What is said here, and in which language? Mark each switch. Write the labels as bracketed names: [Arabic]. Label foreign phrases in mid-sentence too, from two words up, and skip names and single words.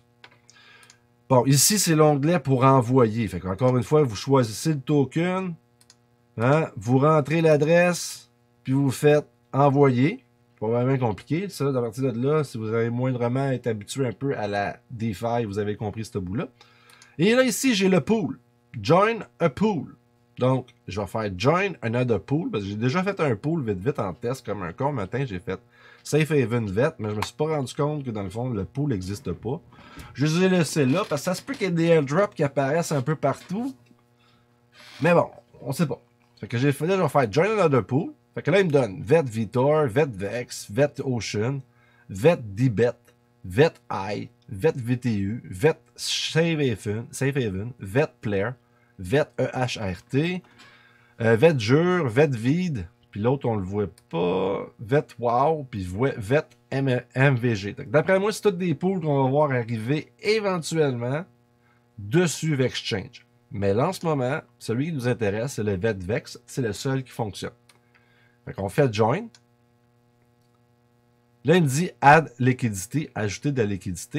[French] Bon, ici, c'est l'onglet pour envoyer. Fait qu'encore une fois, vous choisissez le token, hein, vous rentrez l'adresse, puis vous faites envoyer. Pas vraiment compliqué, ça. À partir de là, si vous avez moindrement été habitué un peu à la DeFi, vous avez compris ce bout-là. Et là, ici, j'ai le pool. [English] Join a pool. [French] Donc, je vais faire [English] Join another pool, [French] parce que j'ai déjà fait un pool vite en test, comme un con matin, j'ai fait Safe Haven VET, mais je me suis pas rendu compte que dans le fond, le pool n'existe pas. Je les ai laissés là, parce que ça se peut qu'il y ait des airdrops qui apparaissent un peu partout. Mais bon, on sait pas. Fait que j'ai fait là, je vais faire [English] Join another pool. [French] Fait que là, il me donne VET Vitor, VET VEX, VET Ocean, VET DBET, VET I, VET VTU, VET Safe Haven, VET Player, VET EHRT, VET dur, VET vide, puis l'autre, on le voit pas. VET wow, puis VET MVG. D'après moi, c'est toutes des pools qu'on va voir arriver éventuellement dessus Vexchange. Mais là, en ce moment, celui qui nous intéresse, c'est le VET-VEX. C'est le seul qui fonctionne. Fait qu'on fait Join. Là, il me dit [English] Add liquidity, [French] ajouter de la liquidité.